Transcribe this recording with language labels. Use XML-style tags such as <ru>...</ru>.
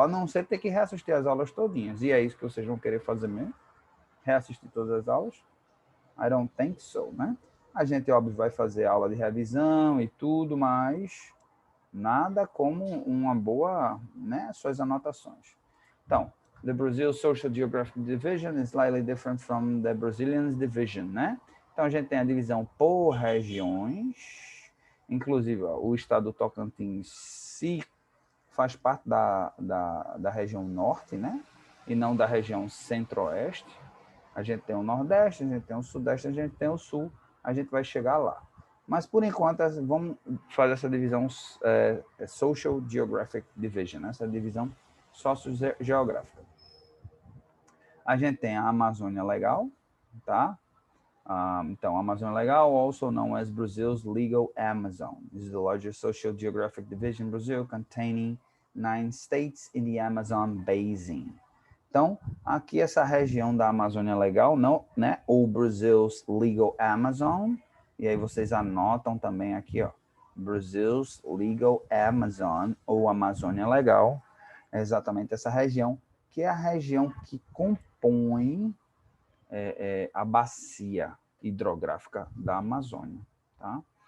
<pt>A não ser ter que reassistir as aulas todinhas. E é isso que vocês vão querer fazer mesmo? Reassistir todas as aulas?</pt> <en>I don't think so,</en> <pt>né? A gente, óbvio, vai fazer aula de revisão e tudo, mas nada como uma boa, né, suas anotações.</pt> <en>Então, the Brazil Social Geographic Division is slightly different from the Brazilian Division, né?</en> <pt>Então, a gente tem a divisão por regiões, inclusive ó, o estado do Tocantins se faz parte da região norte, né? E não da região centro-oeste. A gente tem o Nordeste, a gente tem o Sudeste, a gente tem o Sul, a gente vai chegar lá. Mas, por enquanto, vamos fazer essa divisão Social Geographic Division, né? Essa divisão sociogeográfica. A gente tem a Amazônia Legal, tá?</pt> <en>Então, a Amazônia Legal, also known as Brazil's Legal Amazon, is the largest socio-geographic division in Brazil, containing 9 states in the Amazon Basin.</en> <pt>Então, aqui essa região da Amazônia Legal, não, né? Ou Brazil's Legal Amazon, e aí vocês anotam também aqui, ó, Brazil's Legal Amazon, ou Amazônia Legal, é exatamente essa região, que é a região que compõe a bacia hidrográfica da Amazônia, tá?</pt>